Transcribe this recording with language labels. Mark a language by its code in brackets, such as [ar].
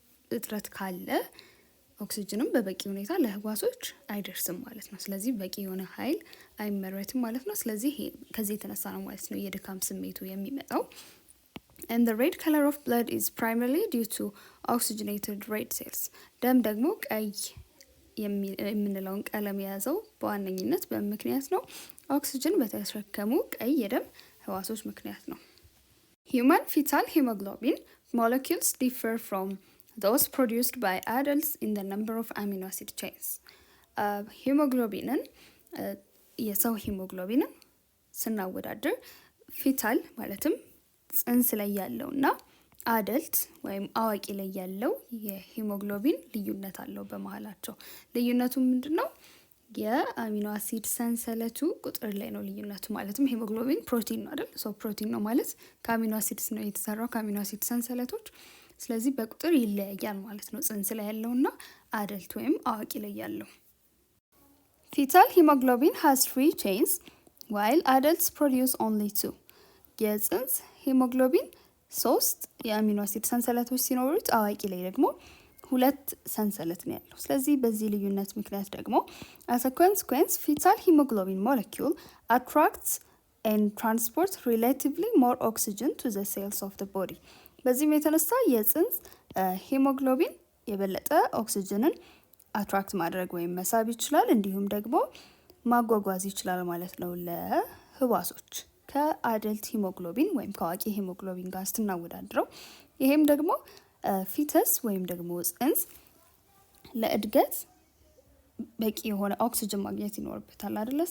[am] እጥረት ካለ ኦክሲጅንም በበቂ ሁኔታ ለህዋሶች አይደርስም ማለት ነው። ስለዚህ በቂ የሆነ ኃይል አይመረትም ማለት ነው። ስለዚህ ከዚህ የተነሳ ነው ማለት ነው የድካም ስሜቱ የሚመጣው። [en] And the red color of blood is primarily due to oxygenated red cells. [am] ደም ደግሞ ቀይ የምንለውን ቀለም የያዘው በዋነኝነት በምክንያት ነው ኦክሲጅን በተሸከሙ ቀይ የደም ህዋሶች ምክንያት ነው። [en] Human fetal hemoglobin molecules differ from those produced by adults in the number of amino acid chains. [am] ሂሞግሎቢንን የሰው ሂሞግሎቢንን ስናወዳደር ፊታል ማለትም ጽንስ ላይ ያለውና አደልት ወይም አዋቂ ላይ ያለው የሂሞግሎቢን ልዩነት አለው በመሃላቸው። ልዩነቱ ምንድነው? የአሚኖ አሲድ ሰንሰለቱ ቁጥር ላይ ነው ልዩነቱ። ማለትም ሂሞግሎቢን ፕሮቲን ነው አይደል? ፕሮቲን ነው ማለት ከአሚኖ አሲድስ ነው የተሰራው ከአሚኖ አሲድ ሰንሰለቶች። ስለዚህ በቁጥር ይለያያል ማለት ነው ጽንስ ላይ ያለውና አደልት ወይም አዋቂ ላይ ያለው። [en] Fetal hemoglobin has 3 chains while adults produce only 2. [am] የጽንስ ሂሞግሎቢን 3 የአሚኖ አሲድ ሰንሰለቶች ሲኖሩት አዋቂ ላይ ደግሞ 2 ሰንሰለት ነው ያለው። ስለዚህ በዚህ ልዩነት ምክንያት ደግሞ [en] as a consequence fetal hemoglobin molecule attracts and transports relatively more oxygen to the cells of the body. [am] በዚህም የተነሳ የጽንስ ሂሞግሎቢን የበለጠ ኦክሲጅንን አትራክት ማድረግ ወይም መሳብ ይችላል፣ እንዲሁም ደግሞ ማጓጓዝ ይችላል ማለት ነው ለህዋሶች ከአደልት ሂሞግሎቢን ወይም ከአዋቂ ሂሞግሎቢን ጋር ስናወዳድረው። ይሄም ደግሞ ፊተስ ወይም ደግሞ ጽንስ ለእድገት በቂ የሆነ ኦክሲጅን ማግኘት ይኖርበታል አይደለ?